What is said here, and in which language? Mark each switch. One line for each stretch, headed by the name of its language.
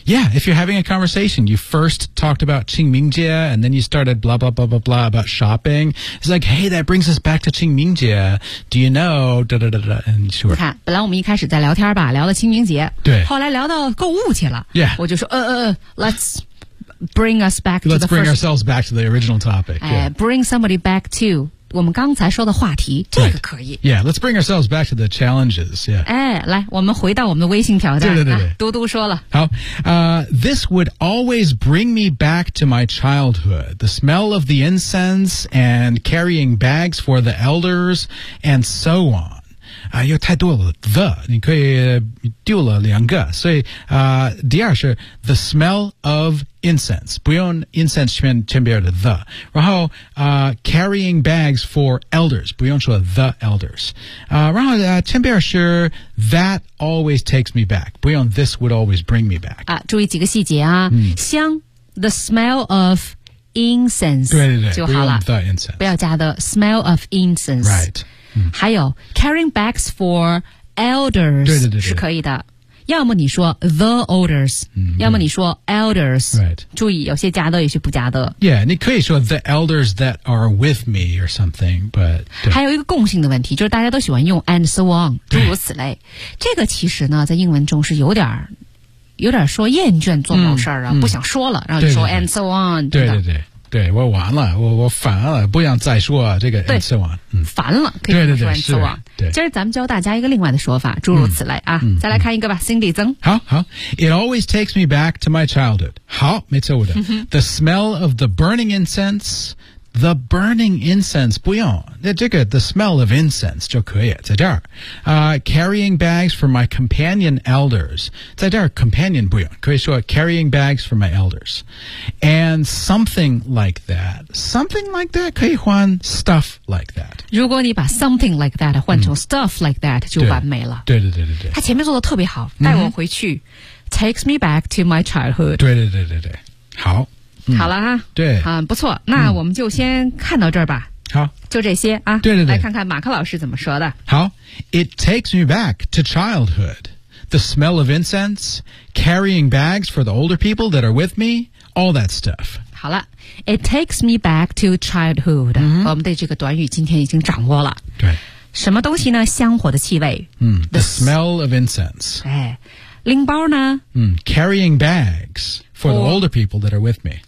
English: Yeah, if you're having a conversation, you first talked about 清明节 and then you started blah, blah, blah, blah, blah about shopping. It's like, hey, that brings us back to 清明节 Do you know? Da, da, da, da, and sure.
Chinese: 你看，本来我们一开始在聊天吧，聊到清明节。对。后来聊到购物去了。
English: Yeah.
Chinese: 我就说，
English: let's... Bring us back. Let's bring ourselves back to the original topic.、 bring somebody back to
Chinese: 我们刚才说的话题，这个可以。
English: Right. Yeah, let's bring ourselves back to the challenges. Yeah.
Chinese: 哎，来，我们回到我们的微信挑战。对对对，嘟嘟说了。
English: 好，this would always bring me back to my childhood. The smell of the incense and carrying bags for the elders and so on.
Chinese: 有太多了 the 你可以丢了两个所以第二是
English: the smell of incense,
Chinese: 不用
English: incense
Chinese: 前边的
English: the,
Chinese: 然后、
English: carrying bags for elders,
Chinese: 不用说
English: the elders,、然后、
Chinese: 前边是
English: that always takes me back, 不用 this would always bring me back.、
Chinese: 啊、注意几个细节啊、香
English: the smell of incense,
Chinese: 对对对就好了不用
English: the incense,
Chinese: 不要加的
English: smell of incense, right,、
Chinese: 还有
English: carrying bags for elders,
Chinese: 对对对对是可以的。要么你说 the elders,、要么你说 elders,、
English: right.
Chinese: 注意有些加的有些不加的。 Yeah, 你可以说 the elders that are with me or something, but... 还有一个共性的问题就是大家都喜欢用 and so on, 诸如此类。这个其实呢在英文中是有点说厌倦做某事儿啊、不想说了然后就说 and so on, 对对对。对我完了我烦了不想再说这个 and so on、烦了可以说 and so on 今儿咱们教大家一个另外的说法诸如此类啊、再来看一个吧 Cindy 曾好好
English: It always takes me back to my childhood
Chinese: 好没错误的、
English: The smell of the burning incense The burning incense
Chinese: 不用这个
English: the smell of incense
Chinese: 就可以在这儿、
English: carrying bags for my companion elders 在这儿 companion
Chinese: 不用可以说
English: carrying bags for my elders and something like that
Chinese: 可以换
English: stuff like that
Chinese: 如果你把
English: something like that
Chinese: 换成
English: stuff like that
Chinese: 就完美了对对对对对他前面做得特别好带我回去、
English: takes me back to my childhood
Chinese: 对对对对对好好了哈对嗯不错那我们就先看到这儿吧好就这些啊对对对来看看马克老师怎么说的
English: 好 It takes me back to childhood The smell of incense Carrying bags for the older people that are with me All that stuff
Chinese: 好了
English: It takes me back to childhood、
Chinese: 我们对这个短语今天已经掌握了对什么东西呢香火的气味、
English: The smell of incense
Chinese: 哎拎包呢、
English: Carrying bags For the older people that are with me.